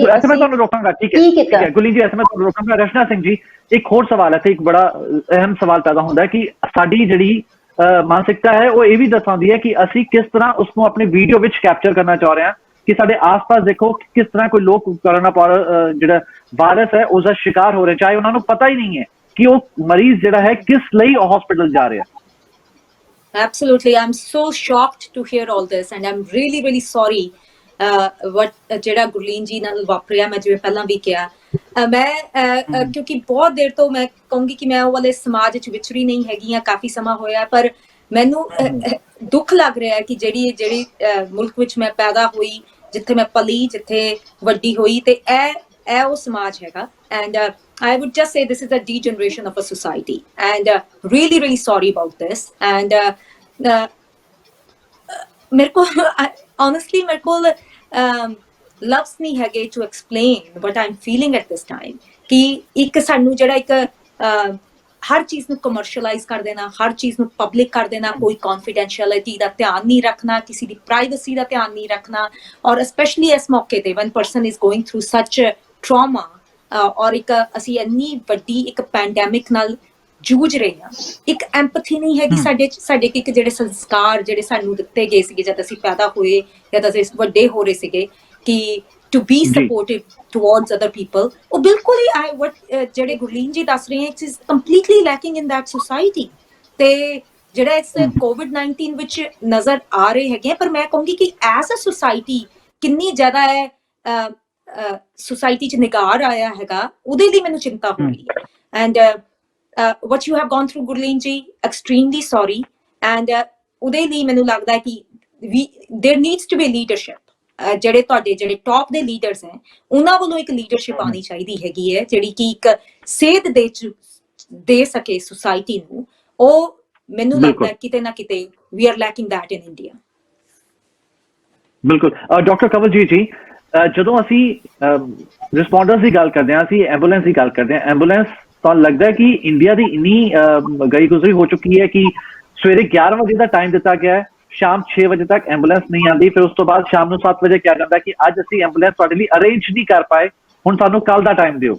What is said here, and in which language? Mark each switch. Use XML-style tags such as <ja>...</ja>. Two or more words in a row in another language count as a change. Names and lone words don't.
<pa>ਅਸੀਂ ਮੈਂ ਤੁਹਾਨੂੰ ਰੋਕਾਂਗਾ ਠੀਕ ਹੈ ਗੁਲੀ ਜੀ ਮੈਂ ਤੁਹਾਨੂੰ ਰੋਕਾਂਗਾ ਰਸ਼ਨਾ ਸਿੰਘ ਜੀ ਇੱਕ ਹੋਰ ਸਵਾਲ ਹੈ ਤੇ ਇੱਕ ਬੜਾ ਅਹਿਮ ਸਵਾਲ ਪੈਦਾ ਹੁੰਦਾ ਹੈ ਕਿ ਸਾਡੀ ਜਿਹੜੀ ਮਾਨਸਿਕਤਾ ਹੈ ਉਹ ਇਹ ਵੀ ਦਰਸਾਉਂਦੀ ਹੈ ਕਿ ਅਸੀਂ ਕਿਸ ਤਰ੍ਹਾਂ ਉਸ ਨੂੰ ਆਪਣੀ ਵੀਡੀਓ ਵਿੱਚ ਕੈਪਚਰ ਕਰਨਾ ਚਾਹ ਰਹੇ ਹਾਂ ਕਿ ਸਾਡੇ ਆਸ-ਪਾਸ ਦੇਖੋ ਕਿਸ ਤਰ੍ਹਾਂ ਕੋਈ ਲੋਕ ਕਰੋਨਾ ਜਿਹੜਾ ਵਾਇਰਸ ਹੈ ਉਸ ਦਾ ਸ਼ਿਕਾਰ ਹੋ ਰਹੇ ਚਾਹੇ ਉਹਨਾਂ ਨੂੰ ਪਤਾ ਹੀ ਨਹੀਂ ਹੈ ਕਿ ਉਹ ਮਰੀਜ਼ ਜਿਹੜਾ ਹੈ ਕਿਸ ਲਈ ਹਸਪੀਟਲ ਜਾ ਰਿਹਾ</pa> <en>Absolutely, I'm so shocked to hear all this and I'm really sorry what</en> <pa>ਜਿਹੜਾ ਗੁਰਲੀਨ ਜੀ ਨਾਲ ਵਾਪਰਿਆ ਮੈਂ ਜਿਵੇਂ ਪਹਿਲਾਂ ਵੀ ਕਿਹਾ ਮੈਂ ਕਿਉਂਕਿ ਬਹੁਤ ਦੇਰ ਤੋਂ ਮੈਂ ਕਹੂੰਗੀ ਕਿ ਮੈਂ ਉਹ ਵਾਲੇ ਸਮਾਜ ਵਿੱਚ ਵਿਚਰੀ ਨਹੀਂ ਹੈਗੀ ਆ ਕਾਫੀ ਸਮਾਂ ਹੋਇਆ ਪਰ ਮੈਨੂੰ ਦੁੱਖ ਲੱਗ ਰਿਹਾ ਹੈ ਕਿ ਜਿਹੜੀ ਮੁਲਕ ਵਿੱਚ ਮੈਂ ਪੈਦਾ ਹੋਈ ਜਿੱਥੇ ਮੈਂ ਪਲੀ, ਜਿੱਥੇ ਵੱਡੀ ਹੋਈ, ਤੇ ਇਹ ਉਹ ਸਮਾਜ ਹੈਗਾ।</pa> <en>ਐਂਡ I would just say this is a degeneration of a society, and really sorry about this. And</en> <pa>ਮੇਰੇ ਕੋਲ</pa> <en>honestly</en> <pa>ਮੇਰੇ ਕੋਲ ਲਫ਼ਜ਼ ਨਹੀਂ ਹੈਗੇ</pa> <en>to explain what I'm feeling at this time,</en> <pa>ਕਿ ਇੱਕ ਸਾਨੂੰ ਜਿਹੜਾ ਇੱਕ ਹਰ ਚੀਜ਼ ਨੂੰ ਕਮਰਸ਼ੀਅਲਾਈਜ਼ ਕਰ ਦੇਣਾ, ਹਰ ਚੀਜ਼ ਨੂੰ ਪਬਲਿਕ ਕਰ ਦੇਣਾ, ਕੋਈ ਕੌਨਫੀਡੈਂਸ਼ੀਅਲਿਟੀ ਦਾ ਧਿਆਨ ਨਹੀਂ ਰੱਖਣਾ, ਕਿਸੇ ਦੀ ਪ੍ਰਾਈਵੇਸੀ ਦਾ ਧਿਆਨ ਨਹੀਂ ਰੱਖਣਾ, ਔਰ ਸਪੈਸ਼ਲੀ ਇਸ ਮੌਕੇ ਤੇ</pa> <en>when person is going through such trauma,</en> <pa>ਔਰ ਇੱਕ ਅਸੀਂ ਇੰਨੀ ਵੱਡੀ ਇੱਕ ਪੈਂਡੈਮਿਕ ਨਾਲ ਜੂਝ ਰਹੇ ਹਾਂ, ਇੱਕ ਐਮਪਥੀ ਨਹੀਂ ਹੈਗੀ ਸਾਡੇ ਇੱਕ ਜਿਹੜੇ ਸੰਸਕਾਰ ਜਿਹੜੇ ਸਾਨੂੰ ਦਿੱਤੇ ਗਏ ਸੀਗੇ ਜਦ ਅਸੀਂ ਪੈਦਾ ਹੋਏ, ਜਦ ਅਸੀਂ ਵੱਡੇ ਹੋ ਰਹੇ ਸੀਗੇ, ਕਿ</pa> <en>to be supportive towards other people,</en> <pa>ਉਹ ਬਿਲਕੁਲ ਹੀ ਜਿਹੜੇ ਗੁਰਲੀਨ ਜੀ ਦੱਸ ਰਹੇ ਹੈ,</pa> <en>it is completely lacking in that society।</en> <pa>ਤੇ ਜਿਹੜਾ ਇਸ COVID-19 ਵਿੱਚ ਨਜ਼ਰ ਆ ਰਹੇ ਹੈਗੇ, ਪਰ ਮੈਂ ਕਹੂੰਗੀ ਕਿ</pa> <en>as a society</en> <pa>ਕਿੰਨੀ ਜ਼ਿਆਦਾ ਹੈ ਸੁਸਾਇਟੀ 'ਚ ਨਿਗਾਰ ਆਇਆ ਹੈਗਾ, ਉਹਦੇ ਲਈ ਮੈਨੂੰ ਚਿੰਤਾ ਹੋ ਰਹੀ ਹੈ।</pa> <en>ਐਂਡ what you have gone through,</en> <pa>ਗੁਰਲੀਨ ਜੀ,</pa> <en>extremely sorry। and</en> <pa>ਉਹਦੇ ਲਈ ਮੈਨੂੰ ਲੱਗਦਾ ਹੈ ਕਿ</pa> <en>there needs to be leadership,</en> <pa>ਜਿਹੜੇ ਤੁਹਾਡੇ ਜਿਹੜੇ ਟੌਪ ਦੇ ਲੀਡਰਸ ਹੈ, ਉਹਨਾਂ ਵੱਲੋਂ ਇੱਕ ਲੀਡਰਸ਼ਿਪ ਆਉਣੀ ਚਾਹੀਦੀ ਹੈਗੀ ਹੈ, ਜਿਹੜੀ ਕਿ ਇੱਕ ਸੇਧ ਦੇ ਸਕੇ ਸੁਸਾਇਟੀ ਨੂੰ। ਉਹ ਮੈਨੂੰ ਲੱਗਦਾ ਕਿਤੇ ਨਾ ਕਿਤੇ</pa> <en>we are lacking that in India।</en> <pa>ਬਿਲਕੁਲ। ਡਾਕਟਰ ਕਵਲਜੀਤ ਜੀ, ਜਦੋਂ ਅਸੀਂ ਰਿਸਪੌਂਡਰਸ ਦੀ ਗੱਲ ਕਰਦੇ ਹਾਂ, ਅਸੀਂ ਐਂਬੂਲੈਂਸ ਦੀ ਗੱਲ ਕਰਦੇ ਹਾਂ, ਐਂਬੂਲੈਂਸ ਤੁਹਾਨੂੰ ਲੱਗਦਾ ਹੈ ਕਿ ਇੰਡੀਆ ਦੀ ਇੰਨੀ ਗਈ ਗੁਜ਼ਰੀ ਹੋ ਚੁੱਕੀ ਹੈ ਕਿ ਸਵੇਰੇ 11 ਵਜੇ ਦਾ ਟਾਈਮ ਦਿੱਤਾ ਗਿਆ ਹੈ, ਸ਼ਾਮ 6 ਵਜੇ ਤੱਕ ਐਂਬੂਲੈਂਸ ਨਹੀਂ ਆਉਂਦੀ, ਫਿਰ ਉਸ ਤੋਂ ਬਾਅਦ ਸ਼ਾਮ ਨੂੰ 7 ਵਜੇ ਕਿਹਾ ਜਾਂਦਾ ਕਿ ਅੱਜ ਅਸੀਂ ਐਂਬੂਲੈਂਸ ਤੁਹਾਡੇ ਲਈ ਅਰੇਂਜ ਨਹੀਂ ਕਰ ਪਾਏ, ਹੁਣ ਸਾਨੂੰ ਕੱਲ ਦਾ ਟਾਈਮ ਦਿਓ।</pa>